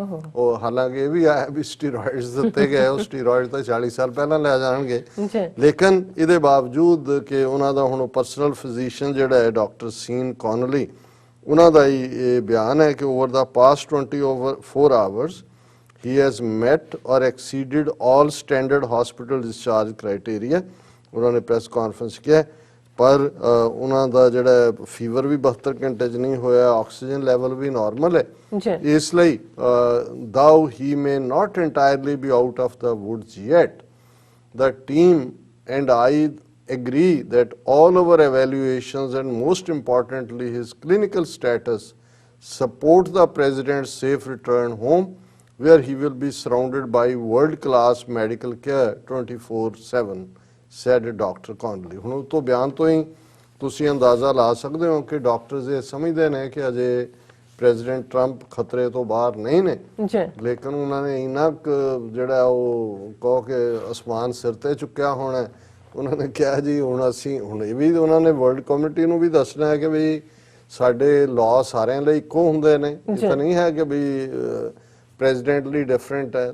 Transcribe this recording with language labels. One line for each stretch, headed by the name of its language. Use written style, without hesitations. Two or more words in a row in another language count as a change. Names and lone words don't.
Punjabi: ਉਹ ਹਾਲਾਂਕਿ ਇਹ ਵੀ ਆਇਆ ਵੀ ਸਟੀਰੋਇਡਸ ਦਿੱਤੇ ਗਏ, ਉਹ ਸਟੀਰੋਇਡ ਤਾਂ 40 ਸਾਲ ਪਹਿਲਾਂ ਲੈ ਜਾਣਗੇ, ਲੇਕਿਨ ਇਹਦੇ ਬਾਵਜੂਦ ਕਿ ਉਹਨਾਂ ਦਾ ਹੁਣ ਪਰਸਨਲ ਫਿਜ਼ੀਸ਼ੀਅਨ ਜਿਹੜਾ ਹੈ ਡਾਕਟਰ ਸੀਨ ਕੌਨਲੀ, ਉਹਨਾਂ ਦਾ ਹੀ ਇਹ ਬਿਆਨ ਹੈ ਕਿ
English: over the past 24 hours he has met or exceeded all standard hospital discharge criteria।
Punjabi: ਉਹਨਾਂ ਨੇ ਪ੍ਰੈਸ ਕਾਨਫਰੰਸ ਕਿਹਾ ਪਰ ਉਹਨਾਂ ਦਾ ਜਿਹੜਾ ਫੀਵਰ ਵੀ 72 ਘੰਟੇ 'ਚ ਨਹੀਂ ਹੋਇਆ, ਆਕਸੀਜਨ ਲੈਵਲ ਵੀ ਨਾਰਮਲ ਹੈ। ਇਸ ਲਈ
English: though he may not entirely be out of the woods yet, the team and I agree that all our evaluations and most importantly his clinical status support the president's safe return home where he will be surrounded by world-class medical care 24/7, said Dr. Connolly।
Punjabi: ਹੁਣ ਉਹ ਤੋਂ ਬਿਆਨ ਤੋਂ ਹੀ ਤੁਸੀਂ ਅੰਦਾਜ਼ਾ ਲਾ ਸਕਦੇ ਹੋ ਕਿ ਡਾਕਟਰਸ ਇਹ ਸਮਝਦੇ ਨੇ ਕਿ ਅਜੇ ਪ੍ਰੈਜ਼ੀਡੈਂਟ ਟਰੰਪ ਖਤਰੇ ਤੋਂ ਬਾਹਰ ਨਹੀਂ ਨੇ, ਲੇਕਿਨ ਉਹਨਾਂ ਨੇ ਇੰਨਾ ਜਿਹੜਾ ਉਹ ਕਹੋ ਕਿ ਅਸਮਾਨ ਸਿਰ ਤੇ ਚੁੱਕਿਆ ਹੋਣਾ। ਉਹਨਾਂ ਨੇ ਕਿਹਾ ਜੀ ਹੁਣ ਅਸੀਂ ਹੁਣ ਇਹ ਵੀ ਉਹਨਾਂ ਨੇ
English: world community
Punjabi: ਨੂੰ ਵੀ ਦੱਸਣਾ ਹੈ ਕਿ ਵੀ ਸਾਡੇ ਲਾਅ ਸਾਰਿਆਂ ਲਈ ਇੱਕੋ ਹੁੰਦੇ ਨੇ, ਇਹ ਤਾਂ ਨਹੀਂ ਹੈ ਕਿ ਵੀ ਪ੍ਰੈਜ਼ੀਡੈਂਟ ਲਈ ਡਿਫਰੈਂਟ ਹੈ।